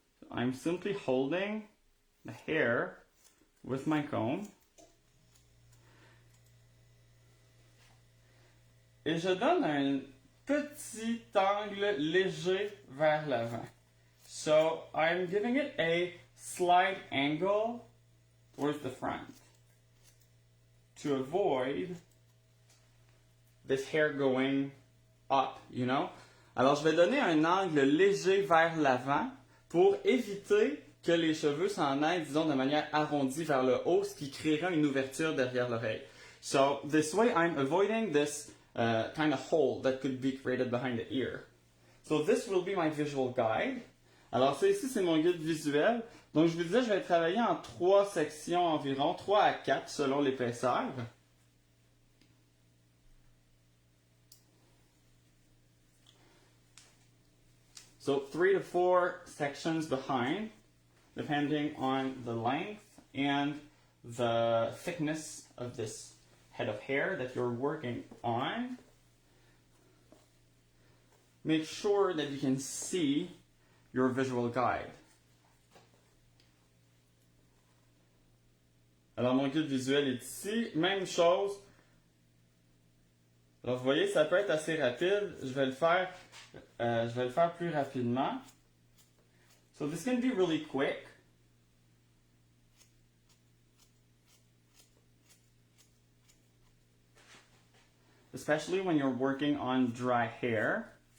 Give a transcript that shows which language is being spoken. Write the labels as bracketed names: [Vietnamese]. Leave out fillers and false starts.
[English] I'm simply holding the hair with my comb. [French] Et je donne un petit angle léger vers l'avant. [English] So I'm giving it a slight angle towards the front to avoid this hair going up, you know? [French] Alors je vais donner un angle léger vers l'avant pour éviter que les cheveux s'en aillent, disons, de manière arrondie vers le haut, ce qui créera une ouverture derrière l'oreille. [English] So this way I'm avoiding this kind of hole that could be created behind the ear. So this will be my visual guide. [French] Alors ça ici, c'est mon guide visuel. Donc je vous disais, je vais travailler en 3 sections environ, 3 à 4 selon l'épaisseur. [English] So 3 to 4 sections behind, depending on the length and the thickness of this head of hair that you're working on. Make sure that you can see your visual guide. [French] Alors mon guide visuel est ici, même chose. Alors vous voyez, ça peut être assez rapide. Je vais le faire plus rapidement. [English] So this can be really quick. Especially when you're working on dry hair.